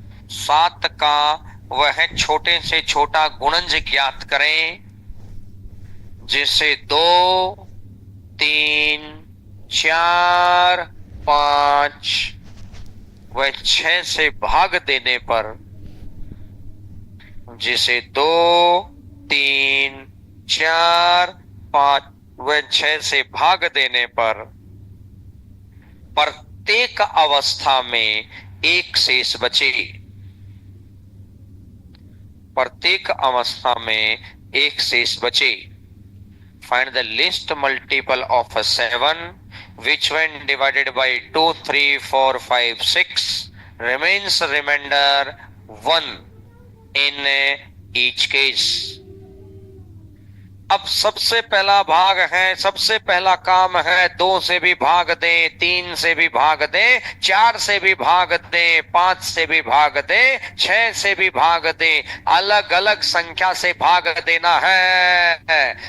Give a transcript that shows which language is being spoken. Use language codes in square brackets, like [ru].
[hi] 7 का वह छोटे से छोटा गुणज ज्ञात करें जिसे 2, 3, 4, 5 व 6 से भाग देने पर, जिसे 2, 3, 4, 5 व 6 से भाग देने पर प्रत्येक अवस्था में एक शेष बचे। प्रत्येक अवस्था में एक शेष बचे। [en] Find the least multiple of 7 which when divided by 2, 3, 4, 5, 6 remains remainder 1 in each case। [hi] अब सबसे पहला भाग है, सबसे पहला काम है, 2 से भी भाग दें, 3 से भी भाग दें, 4 से भी भाग दें, 5 से भी भाग दें, 6 से भी भाग दें, अलग अलग संख्या से भाग देना है।